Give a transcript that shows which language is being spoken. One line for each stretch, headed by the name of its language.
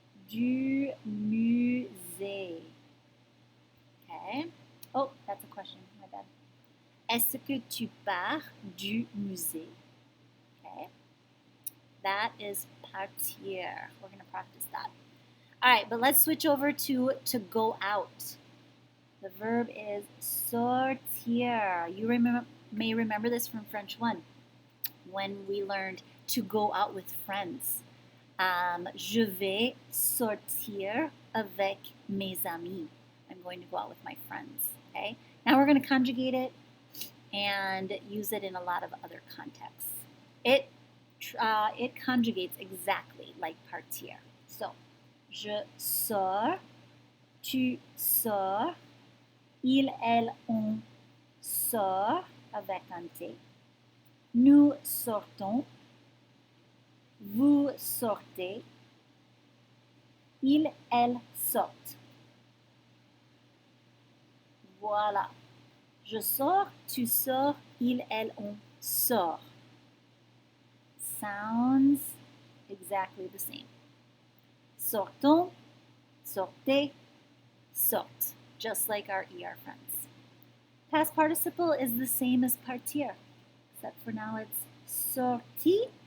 French: Du musée. Okay.
English: Oh, that's a question, my bad.
French: Est-ce que tu pars du musée?
English: Okay. That is partir. We're going to practice that. All right, but let's switch over to go out. The verb is sortir. You may remember this from French 1 when we learned to go out with friends.
French: Je vais sortir avec mes amis.
English: I'm going to go out with my friends. Okay. Now we're going to conjugate it and use it in a lot of other contexts. It conjugates exactly like partir.
French: So, je sors, tu sors, il, elle, on sort avec un T. Nous sortons, vous sortez, il, elle sortent. Voilà. Je sors, tu sors, il, elle, on sort.
English: Sounds exactly the same.
French: Sortons, sortez, sortent,
English: just like our ER friends. Past participle is the same as partir, except for now it's sorti.